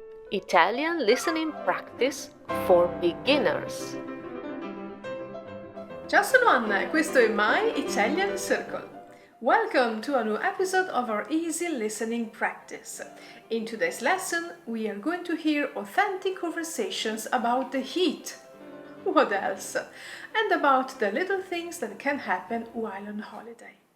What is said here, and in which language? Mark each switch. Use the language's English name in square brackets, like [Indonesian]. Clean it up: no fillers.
[English] Italian listening practice for beginners. [Italian] Ciao, sono Anna e questo è My Italian Circle. [English] Welcome to a new episode of our easy listening practice. In today's lesson, we are going to hear authentic conversations about the heat. What else? And about the little things that can happen while on holiday.